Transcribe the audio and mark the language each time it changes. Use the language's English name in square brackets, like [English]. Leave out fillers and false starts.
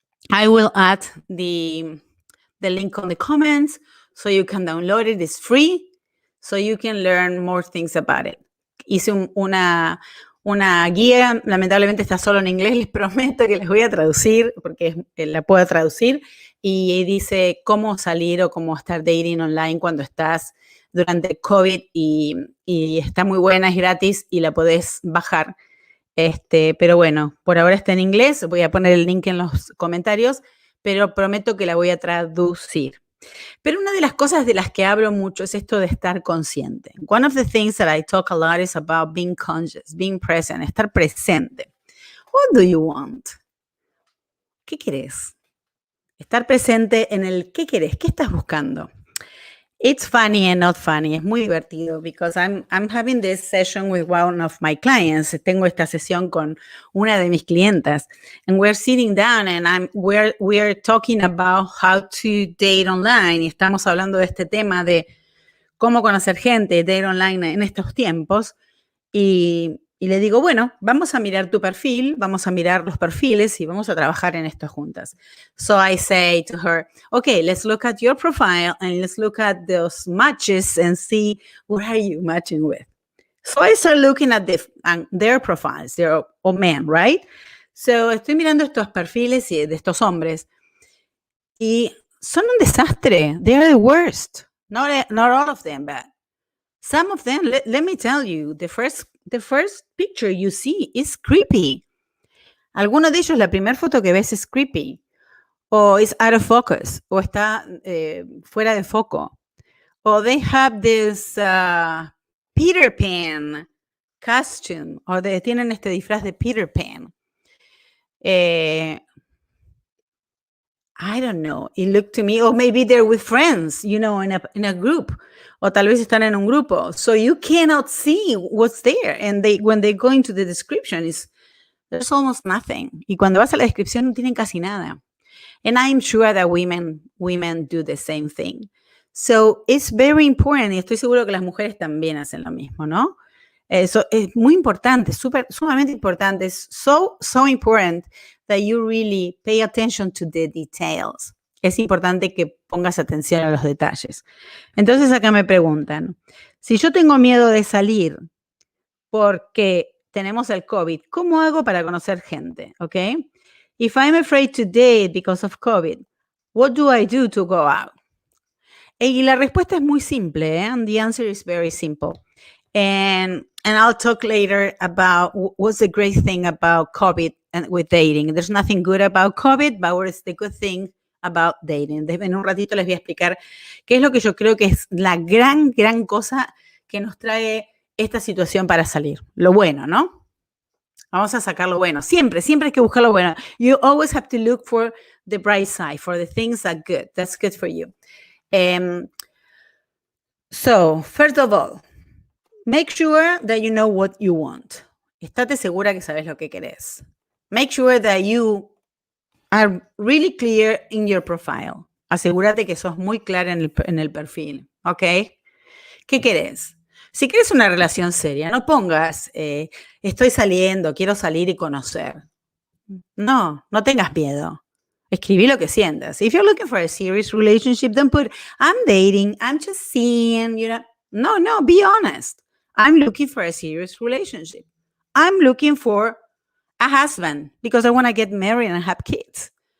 [English] I will add the link on the comments so you can download it. It's free, so you can learn more things about it. [Spanish] Hice una guía, lamentablemente está solo en inglés, les prometo que les voy a traducir porque la puedo traducir, y dice cómo salir o cómo estar dating online cuando estás durante COVID y está muy buena, es gratis y la podés bajar. Pero bueno, por ahora está en inglés, voy a poner el link en los comentarios, pero prometo que la voy a traducir. Pero una de las cosas de las que hablo mucho es esto de estar consciente. [English] One of the things that I talk a lot is about being conscious, being present, [Spanish] estar presente. [English] What do you want? [Spanish] ¿Qué querés? Estar presente en el ¿qué querés? ¿Qué estás buscando? [English] It's funny and not funny. [Spanish] Es muy divertido [English] because I'm having this session with one of my clients. [Spanish] Tengo esta sesión con una de mis clientas, [English] and we're sitting down and we're talking about how to date online. [Spanish] Y estamos hablando de este tema de cómo conocer gente, date online en estos tiempos. Y le digo, bueno, vamos a mirar tu perfil, vamos a mirar los perfiles y vamos a trabajar en esto juntas. [English] So I say to her, okay, let's look at your profile and let's look at those matches and see what are you matching with. So I start looking at their profiles, they're all men, right? [Spanish] So estoy mirando estos perfiles de estos hombres y son un desastre. [English] They are the worst. Not all of them, but some of them, let me tell you, the first picture you see is creepy. [Spanish] Alguno de ellos, la primera foto que ves es creepy. O [English] is out of focus. [Spanish] O está fuera de foco. [English] O they have this Peter Pan costume. [Spanish] O tienen este disfraz de Peter Pan. [English] I don't know. It looked to me, or maybe they're with friends, in a group. [Spanish] O tal vez están en un grupo. [English] So you cannot see what's there. And when they go into the description, there's almost nothing. [Spanish] Y cuando vas a la descripción no tienen casi nada. [English] And I'm sure that women do the same thing. So it's very important, [Spanish] y estoy seguro que las mujeres también hacen lo mismo, ¿no? Eso es muy importante, sumamente importante. [English] Es so important that you really pay attention to the details. [Spanish] Es importante que pongas atención a los detalles. Entonces acá me preguntan, si yo tengo miedo de salir porque tenemos el COVID, ¿cómo hago para conocer gente? [English] ¿Okay? If I'm afraid to date because of COVID, what do I do to go out? [Spanish] Y la respuesta es muy simple, [English] and the answer is very simple. And I'll talk later about what's the great thing about COVID and with dating. There's nothing good about COVID, but what's the good thing about dating. [Spanish] En un ratito les voy a explicar qué es lo que yo creo que es la gran cosa que nos trae esta situación para salir. Lo bueno, ¿no? Vamos a sacar lo bueno. Siempre hay que buscar lo bueno. [English] You always have to look for the bright side, for the things that's good for you. So, first of all, make sure that you know what you want. [Spanish] Estate segura que sabes lo que querés. [English] Make sure that you are really clear in your profile. [Spanish] Asegúrate que sos muy clara en el perfil, ¿ok? ¿Qué querés? Si querés una relación seria, no pongas, estoy saliendo, quiero salir y conocer. No tengas miedo. Escribí lo que sientas. [English] If you're looking for a serious relationship, don't put, I'm dating, I'm just seeing, No, be honest. I'm looking for a serious relationship. I'm looking for a husband because I want to get married and have kids.